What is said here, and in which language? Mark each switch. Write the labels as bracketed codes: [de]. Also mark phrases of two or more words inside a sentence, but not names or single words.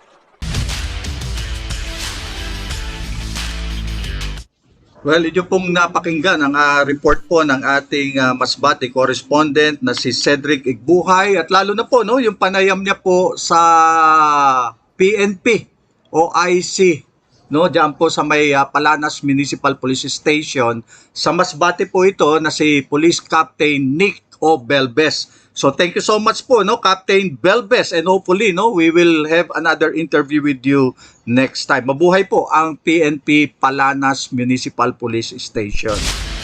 [tl] Well, inyo pong napakinggan ang report po ng ating Masbate correspondent na si Cedric Igbuhay at lalo na po yung panayam niya po sa PNP o IC diyan po sa may Palanas Municipal Police Station. Sa Masbate po ito na si Police Captain Nick O. Belbes. [en] So thank you so much po Captain Belbes, and hopefully we will have another interview with you next time. [tl] Mabuhay po ang PNP Palanas Municipal Police Station.